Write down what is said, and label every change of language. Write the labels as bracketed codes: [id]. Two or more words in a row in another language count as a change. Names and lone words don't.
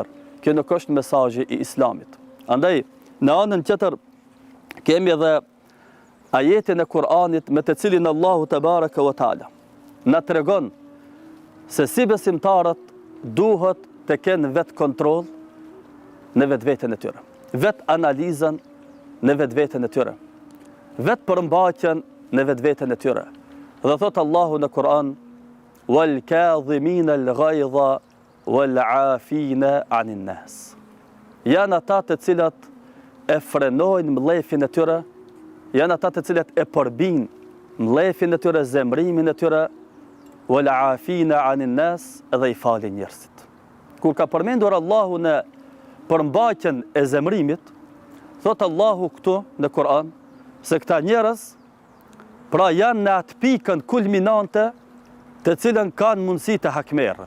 [sq] Kjo nuk është mesazhi i Islamit. Andaj, në anën tjetër kemi edhe ajetin e Kur'anit me të cilin Allahu [ar] تبارك وتعالى [sq] na tregon se si besimtarët duhet të kenë vetë kontroll në vetveten e tyre, vetë analizën në vetveten e tyre, vetë përmbajtjen në vetveten e tyre. Dhe thot Allahu në Kur'an: [ar] "والكاظمين الغيظ والعافين عن الناس." [sq] Janë ata të cilat e frenojnë mllëfin e tyre, janë ata të cilat e përbijnë mllëfin e tyre, zemrimin e tyre, [ar] والعافين عن الناس, [sq] dhe i falin njerëzit. Kur ka përmendur Allahu në përmbajtjen e zemrimit, thot Allahu këtu në Kur'an se këta njerëz pra janë në atë pikën kulminante të cilën kanë mundësi të hakmerën.